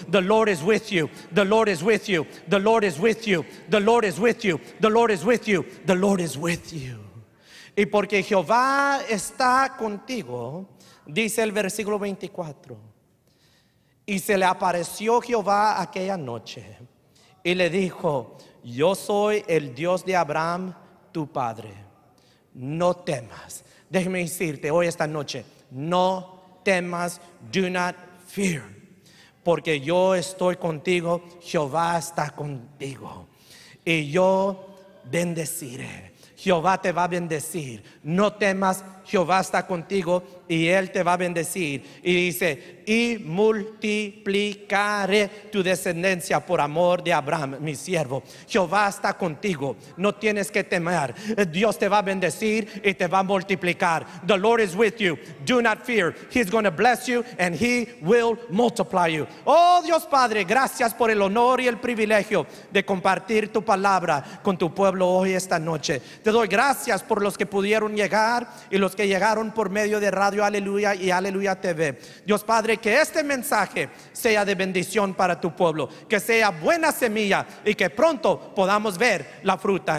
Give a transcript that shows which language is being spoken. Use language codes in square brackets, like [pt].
[en] The Lord is with you, the Lord is with you, the Lord is with you, the Lord is with you, the Lord is with you, the Lord is with you. [es] Y porque Jehová está contigo, dice el versículo 24, y se le apareció Jehová aquella noche y le dijo: yo soy el Dios de Abraham, tu padre. No temas. Déjeme decirte hoy esta noche, no temas, [en] do not fear, [es] porque yo estoy contigo, Jehová está contigo, y yo bendeciré. Jehová te va a bendecir. No temas, Jehová está contigo y Él te va a bendecir. Y dice: y multiplicaré tu descendencia por amor de Abraham, mi siervo. Jehová está contigo, no tienes que temer. Dios te va a bendecir y te va a multiplicar. [en] The Lord is with you, do not fear. He's going to bless you and He will multiply you. [es] Oh Dios Padre, gracias por el honor y el privilegio de compartir tu palabra con tu pueblo hoy esta noche. Te doy gracias por los que pudieron llegar y los que llegaron por medio de Radio Aleluya y Aleluya TV. Dios Padre, que este mensaje sea de bendición para tu pueblo, que sea buena semilla y que pronto podamos ver la fruta.